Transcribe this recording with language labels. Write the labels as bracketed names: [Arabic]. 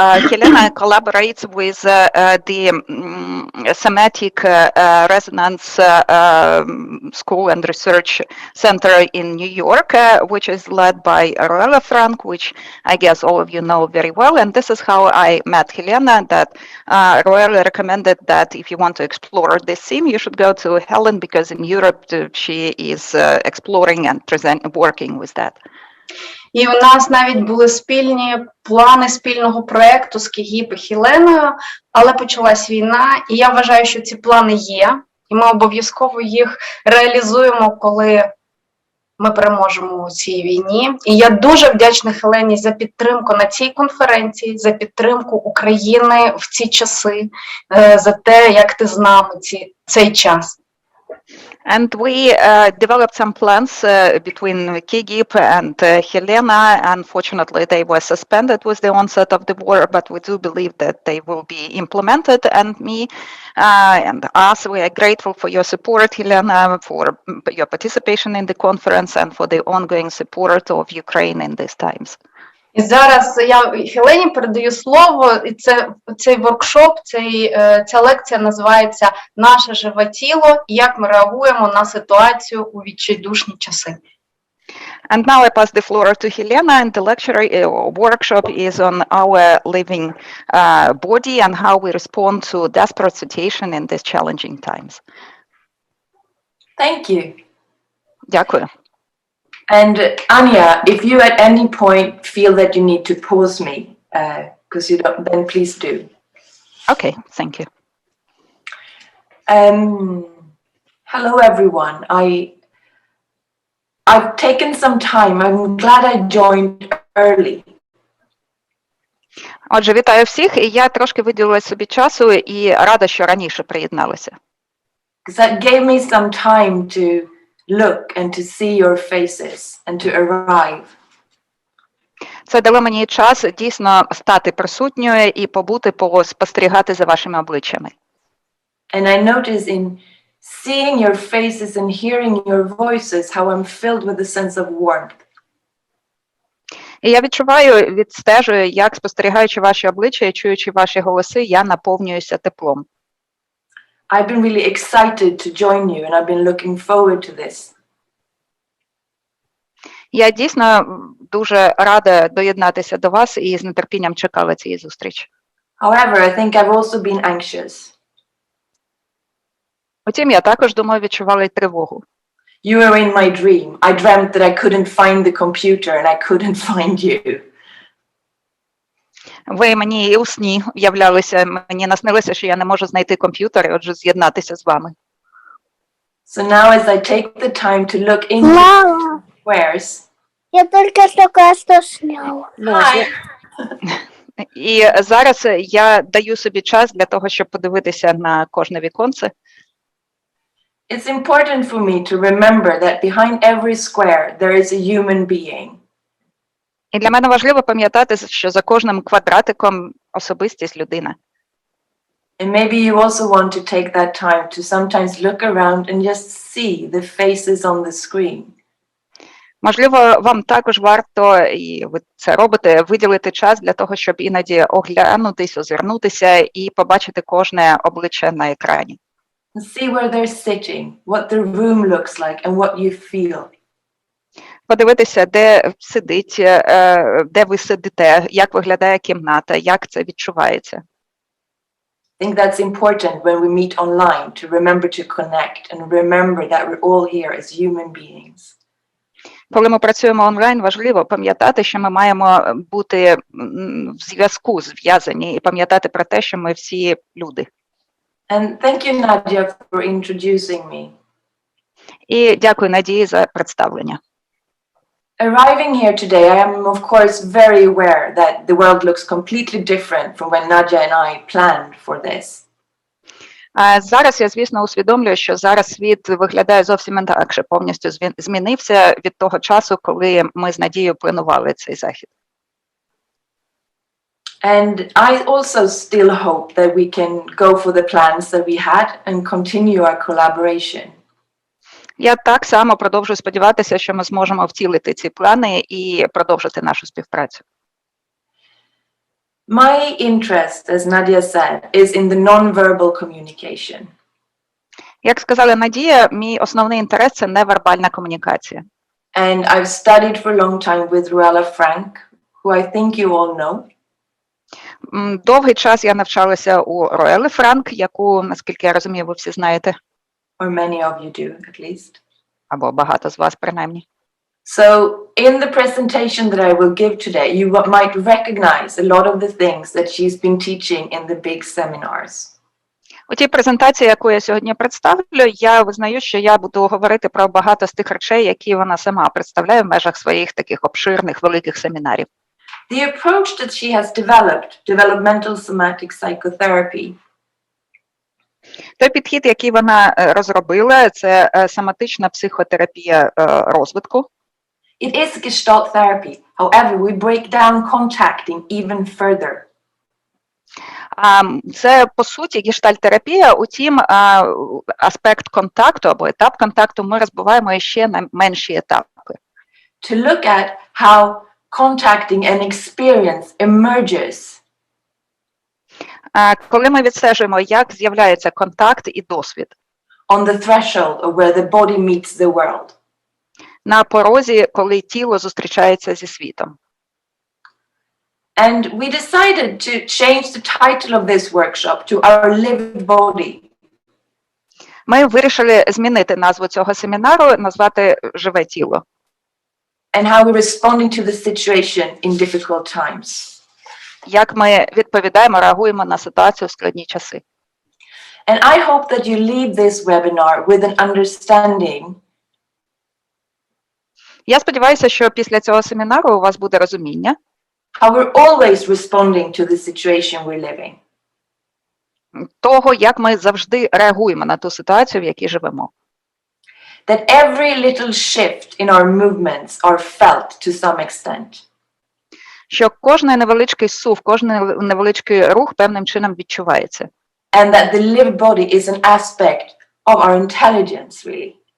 [English] Helena collaborates with the Somatic Resonance School and Research Center in New York, which is led by Ruella Frank, which I guess all of you know very well. And this is how I met Helena, that Ruella recommended that if you want to explore this theme, you should go to Helen, because in Europe she is exploring and working with that. [Ukrainian] І у нас навіть були спільні плани спільного проєкту з Кігіп і Хеленою, але почалась війна, і я вважаю, що ці плани є, і ми обов'язково їх реалізуємо, коли ми переможемо у цій війні. І я дуже вдячна Хелені за підтримку на цій конференції, за підтримку України в ці часи, за те, як ти з нами цей час. [English] And we developed some plans between Kigip and Helena. Unfortunately, they were suspended with the onset of the war, but we do believe that they will be implemented. And me and us, we are grateful for your support, Helena, for your participation in the conference and for the ongoing support of Ukraine in these times. [Ukrainian] І зараз я Хелені передаю слово, і цей воркшоп, ця лекція називається «Наше живе тіло. Як ми реагуємо на ситуацію у відчайдушні часи». [English] And now I pass the floor to Helena, and the lecture or workshop is on our living body and how we respond to desperate situation in these challenging times. Thank you. [Ukrainian] Дякую. [English] And Anya, if you at any point feel that you need to pause me, because you don't, then please do. Okay, thank you. Hello everyone. I've taken some time. I'm glad I joined early. [Ukrainian] Отже, вітаю всіх, і я трошки виділила собі часу і рада, що раніше приєдналася. [English] Because that gave me some time to look and to see your faces and to arrive. [Ukrainian] Це дало мені час дійсно стати присутньою і побути, спостерігати за вашими обличчями. [English] And I notice in seeing your faces and hearing your voices how I'm filled with a sense of warmth. [Ukrainian] І я відстежую, як спостерігаючи ваші обличчя і чуючи ваші голоси, я наповнююся теплом. [English] I've been really excited to join you and I've been looking forward to this. [Ukrainian] Я дійсно дуже рада доєднатися до вас і з нетерпінням чекала цієї зустрічі. [English] However, I think I've also been anxious. [Ukrainian] Утім, я також, думаю, відчувала й тривогу. [English] You were in my dream. I dreamt that I couldn't find the computer and I couldn't find you. [Ukrainian] Ви мені і у сні являлися, мені наснилося, що я не можу знайти комп'ютер і отже з'єднатися з вами. [English] So now as I take the time to look into [Russian] Мама, [English] squares. [Russian] я только что кое-что снял. [English] Hi. [Ukrainian] І зараз я даю собі час для того, щоб подивитися на кожне віконце. [English] It's important for me to remember that behind every square there is a human being. [Ukrainian] І для мене важливо пам'ятати, що за кожним квадратиком особистість людина. [English] And maybe you also want to take that time to sometimes look around and just see the faces on the screen. [Ukrainian] Можливо, вам також варто, і ви це робите, виділити час для того, щоб іноді оглянутись, озирнутися і побачити кожне обличчя на екрані. [English] And see where they're sitting, what the room looks like and what you feel. [Ukrainian] Подивитися, де сидить, де ви сидите, як виглядає кімната, як це відчувається. [English] I think that's important when we meet online to remember to connect and remember that we're all here as human beings. [Ukrainian] Коли ми працюємо онлайн, важливо пам'ятати, що ми маємо бути в зв'язку, зв'язані, і пам'ятати про те, що ми всі люди. [English] And thank you, Nadia, for introducing me. [Ukrainian] І дякую, Надії, за представлення. [English] Arriving here today, I am of course very aware that the world looks completely different from when Nadia and I planned for this. [Ukrainian] Зараз я, звісно, усвідомлюю, що зараз світ виглядає зовсім інакше, повністю змінився від того часу, коли ми з Надією планували цей захід. [English] And I also still hope that we can go for the plans that we had and continue our collaboration. [Ukrainian] Я так само продовжую сподіватися, що ми зможемо втілити ці плани і продовжити нашу співпрацю. [English] My interest, as Nadia said, is in the non-verbal communication. [Ukrainian] Як сказала Надія, мій основний інтерес – це невербальна комунікація. [English] And I've studied for a long time with Ruella Frank, who I think you all know. [Ukrainian] Довгий час я навчалася у Руелли Франк, яку, наскільки я розумію, ви всі знаєте. [English] Or many of you do, at least. [Ukrainian] Або багато з вас, принаймні. [English] So in the presentation that I will give today, you might recognize a lot of the things that she's been teaching in the big seminars. [Ukrainian] У тій презентації, яку я сьогодні представлю, я визнаю, що я буду говорити про багато з тих речей, які вона сама представляє в межах своїх таких обширних, великих семінарів. [English] The approach that she has developed, developmental somatic psychotherapy, [Ukrainian] той підхід, який вона розробила, це соматична психотерапія розвитку. [English] it is Gestalt therapy. However, we break down contacting even further. [Ukrainian] Це, по суті, гештальт-терапія, утім, аспект контакту або етап контакту ми розбиваємо ще на менші етапи. [English] To look at how contacting an experience emerges. [Ukrainian] Коли ми відстежуємо, як з'являється контакт і досвід. [English] On the threshold of where the body meets the world. [Ukrainian] На порозі, коли тіло зустрічається зі світом. [English] And we decided to change the title of this workshop to Our Lived Body. [Ukrainian] Ми вирішили змінити назву цього семінару, назвати «Живе тіло». [English] And how we're responding to the situation in difficult times. [Ukrainian] Як ми відповідаємо, реагуємо на ситуацію в складні часи. [English] And I hope that you leave this webinar with an understanding. [Ukrainian] Я сподіваюся, що після цього семінару у вас буде розуміння. [English] how we're always responding to the situation we're living. [Ukrainian] Того, як ми завжди реагуємо на ту ситуацію, в якій живемо. [English] That every little shift in our movements are felt to some extent. [Ukrainian] Що кожний невеличкий сув, кожний невеличкий рух певним чином відчувається. [English] And that the lived body is an aspect of our intelligence, really.